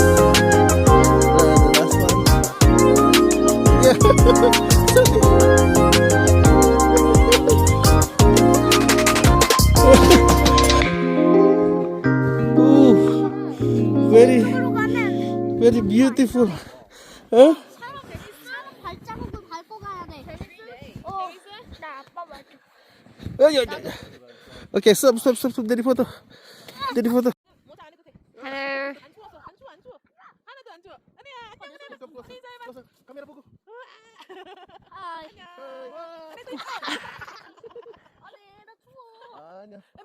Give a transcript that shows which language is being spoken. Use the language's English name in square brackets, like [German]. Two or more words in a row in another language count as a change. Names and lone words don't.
[English] The last one. Yeah. Very, very beautiful. Huh? [Korean] 발자국을 밟고 가야 돼. 나 아빠 맞아. [English] Okay, stop. [Indonesian] Jadi foto. [English] Hello. [Indonesian] Kamera 보고. [Korean] 아니, 나 추워. 아니야.